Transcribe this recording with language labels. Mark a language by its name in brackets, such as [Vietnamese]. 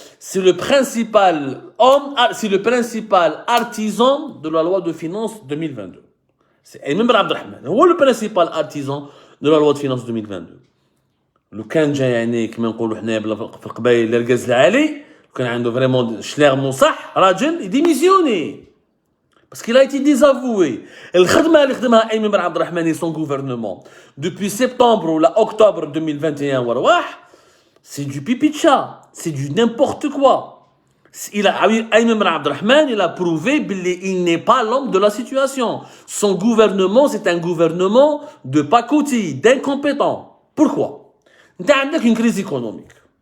[French] C'est le principal homme, c'est le principal artisan de la loi de finances 2022. C'est Ayman Ben Abdelrahman, le principal artisan de la loi de finances 2022. [Arabic] لو كان جا يعني كما نقولوا حنا في القبائل الركاز العالي كان عنده فريمون شليرمون صح راجل يديميسيوني [French] parce qu'il a été désavoué. [Arabic] الخدمه اللي خدمها ايمن بن عبد الرحمن [French] et son gouvernement depuis septembre ou octobre 2021 [Arabic] ورواح [French] c'est du pipi de chat, c'est du n'importe quoi. Ayman Ben Abdelrahman, il a prouvé qu'il n'est pas l'homme de la situation. Son gouvernement, c'est un gouvernement de pacotille, d'incompétents. Pourquoi? Tu as une crise économique.